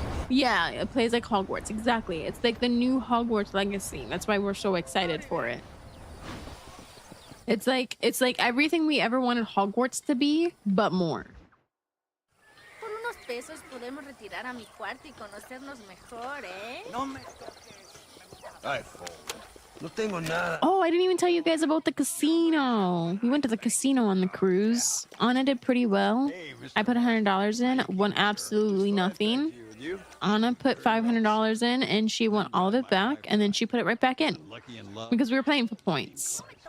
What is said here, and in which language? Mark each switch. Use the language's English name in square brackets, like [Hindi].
[English] Yeah, it plays like Hogwarts. Exactly. It's like the new Hogwarts Legacy. That's why we're so excited for it. It's like everything we ever wanted Hogwarts to be, but more. [Spanish] Por unos pesos podemos retirar a mi cuarto y conocernos mejor, ¿eh? No me [English] Ay, fool. [Spanish] No tengo nada. [English] Oh, I didn't even tell you guys about the casino. We went to the casino on the cruise. Anna did pretty well. I put $100 in, won absolutely nothing. Anna put $500 in, and she won all of it back, and then she put it right back in because we were playing for points.